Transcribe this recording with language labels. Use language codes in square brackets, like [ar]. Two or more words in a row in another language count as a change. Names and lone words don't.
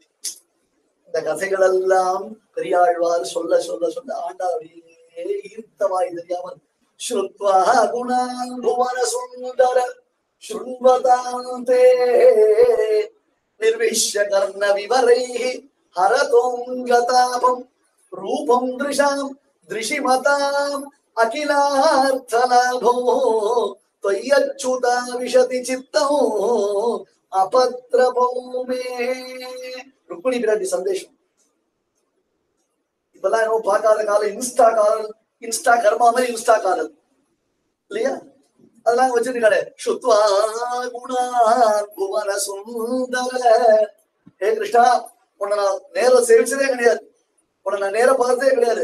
[ta] இந்த கதைகள் எல்லாம் பெரியாழ்வார் சொல்ல சொல்ல சொல்ல ஆண்டாள் அப்படியே ஈர்த்தவாய் தெரியாமல் [sa] श्रुत्वा गुणान् भुवन सुन्दर शृण्वतां ते निर्विश्य कर्ण विवरैः हरतोऽङ्गतापम् रूपं दृशां दृशिमताम् अखिलार्थलाभो त्वय्यच्युता विशति चित्तौ अपत्रपो मे. [ta] ருக்மிணி பிராட்டி சந்தேஷம். இப்பெல்லாம் என்ன பார்க்காத காலம் [en] insta karma [ta] மாதிரி இன்ஸ்டா காலம் இல்லையா? அதெல்லாம் வச்சிருக்காரு. [sa] श्रुत्वा गुणान् भुवन सुन्दर. [ta] ஹே கிருஷ்ணா, உன்னை நான் நேரம் சேவிச்சதே கிடையாது, உன்னை நான் நேரம் பார்த்ததே கிடையாது.